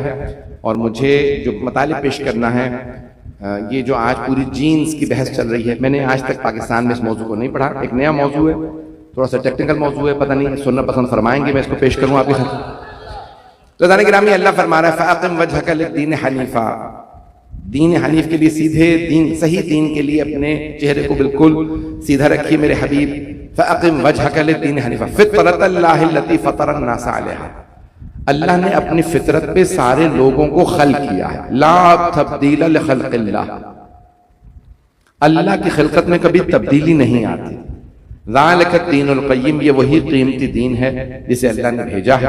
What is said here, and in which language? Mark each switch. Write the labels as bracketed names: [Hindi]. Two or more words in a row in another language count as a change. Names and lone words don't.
[Urdu] اور مجھے جو مطالب پیش کرنا ہے، یہ جو آج پوری جینز کی بحث چل رہی ہے، میں نے آج تک پاکستان میں اس موضوع کو نہیں پڑھا. ایک نیا موضوع ہے، تھوڑا سا ٹیکنیکل موضوع ہے، پتا نہیں سننا پسند فرمائیں گے، میں اس کو پیش کروں آپ کے ساتھ. تو گرامی اللہ فرما رہا ہے [Arabic] فأقم وجهك للدين حنيفا, [Urdu] دینِ حنیف کے لیے سیدھے دین، صحیح دین کے لیے اپنے چہرے کو بالکل سیدھا رکھیے میرے حبیب. [Arabic] فأقم وجهك للدين حنيفا فطرت الله التي فطر الناس عليها, [Urdu] اللہ نے اپنی فطرت پہ سارے لوگوں کو خلق کیا ہے. [Arabic] لا تبديل لخلق الله, [Urdu] اللہ کی خلقت میں کبھی تبدیلی نہیں آتی. [Arabic] ذلك الدين القيم, [Urdu] یہ وہی قیمتی دین ہے جسے اللہ نے بھیجا ہے.